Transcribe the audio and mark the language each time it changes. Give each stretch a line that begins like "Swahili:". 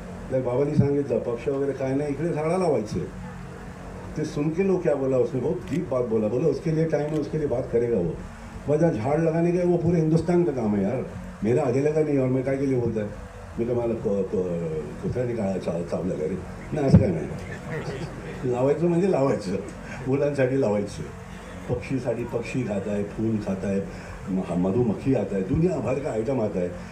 Marathi: तर बाबांनी सांगितलं पक्ष वगैरह काय नाही, इकडे झाडं लावायचे.
Hindi: ते सुन के लोग क्या बोला, उसने बहुत डीप बात बोला उसके लिए टाइम है, उसके लिए बात करेगा वो. वजह झाड़ लगाने का वो पूरे हिंदुस्तान का काम है यार, मेरा अकेले का नहीं. और मैं काय के लिए बोलता है,
Marathi: मी तर मला कुत्र्याने काय चावलं का रे, नाही असं काय नाही. लावायचं म्हणजे लावायचं, मुलांसाठी लावायचं.
Hindi: पक्षीसाठी पक्षी खाता है, फूल खाता है, मधुमक्खी आता है, दुनिया भर का आइटम आता है.